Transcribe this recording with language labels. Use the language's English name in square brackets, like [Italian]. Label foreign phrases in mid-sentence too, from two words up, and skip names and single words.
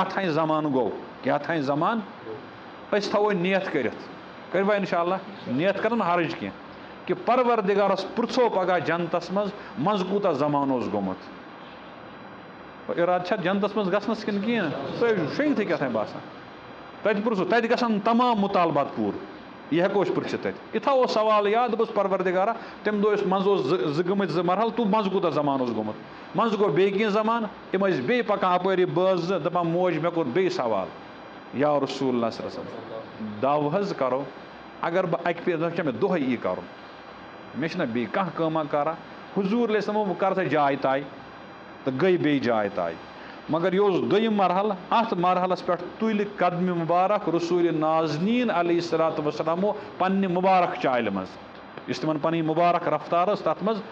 [Kashmiri] تھانۍ زمانہٕ گوٚو کیٛاہ تھانۍ زمانہٕ أسۍ تھاوو نیت کٔرِتھ کٔرِوا [Arabic] اِنشاء اللہ [Kashmiri] نیت کَرن حرج کینٛہہ کہِ پروردِگارَس پرٛژھو پگاہ جنتَس منٛز کوٗتاہ زمانہٕ اوس گوٚمُت اِرادٕ چھا جنتَس منٛز گژھنَس کِنہٕ کِہیٖنۍ سُہ شیٚنٛگتھٕے کیٛاہ تھانۍ باسان تَتہِ پرٛژھو تَتہِ گژھن تمام مُطالبات پوٗرٕ یہِ ہٮ۪کو أسۍ پرٛژھِتھ تَتہِ یہِ تھاوو سوال یاد دوٚپُس پروردِگارا تَمہِ دۄہ منٛزٕ اوس زٕ گٔمٕتۍ 2 مرحلہٕ تہٕ منٛزٕ کوٗتاہ زمانہٕ اوس گوٚمُت منٛزٕ گوٚو بیٚیہِ کینٛہہ زمانہٕ تِم ٲسۍ بیٚیہِ پَکان اَپٲری بٲژ 2 دَپان موج مےٚ کوٚر بیٚیہِ سوال [Arabic] یا رسول اللہ صلی اللہ علیہ وسلم [Kashmiri] دَو حظ کَرو اگر بہٕ اَکہِ پھِرِ چھا مےٚ دۄہَے یی کَرُن مےٚ چھِنہ بیٚیہِ کانٛہہ کٲمہ کارا حضوٗر علیہ السلامو بہٕ کَرٕ سا جاے طے تہٕ گٔے بیٚیہِ جاے طے مگر یہِ اوس 2یِم مرحلہٕ اَتھ مرحلَس پٮ۪ٹھ تُلہِ قدمہِ مُبارک رسوٗلِ نازنیٖن [Arabic] علیہ الصلوٰتُ وسلامو [Kashmiri] پنٛنہِ مُبارک چالہِ منٛز یُس تِمَن پَنٕنۍ مُبارک رفتار ٲس تَتھ منٛز